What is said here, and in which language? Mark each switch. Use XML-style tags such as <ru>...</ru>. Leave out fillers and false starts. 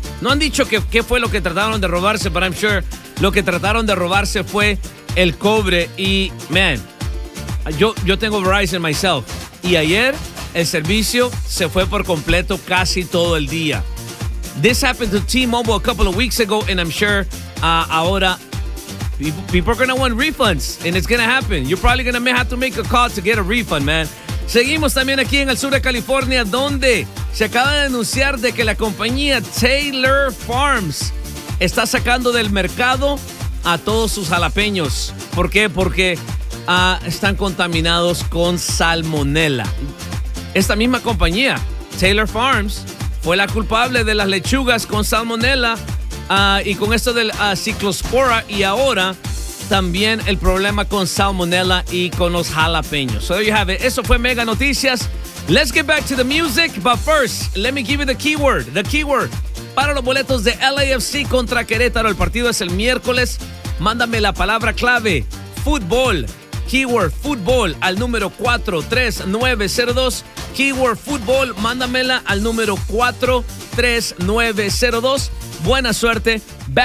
<es>No han dicho qué fue lo que trataron de robarse,</es> <en>but I'm sure</en> <es>lo que trataron de robarse fue el cobre. Y, man, yo tengo Verizon myself. Y ayer el servicio se fue por completo casi todo el día.</es> <en>This happened to T-Mobile a couple of weeks ago, and I'm sure ahora people are going to want refunds, and it's going to happen. You're probably going to have to make a call to get a refund, man.</en> <es>Seguimos también aquí en el sur de California, donde se acaba de anunciar de que la compañía Taylor Farms está sacando del mercado a todos sus jalapeños. ¿Por qué? Porque están contaminados con salmonela. Esta misma compañía, Taylor Farms, fue la culpable de las lechugas con salmonela y con esto del ciclospora, y ahora también el problema con salmonela y con los jalapeños.</es> <en>So there you have it.</en> <es>Eso fue Mega Noticias.</es> <en>Let's get back to the music, but first, let me give you the keyword.</en> <es>Para los boletos de LAFC contra Querétaro, el partido es el miércoles. Mándame la palabra clave, fútbol. Keyword fútbol al número 43902. Keyword fútbol, mándamela al número 43902. Buena suerte. Back</es>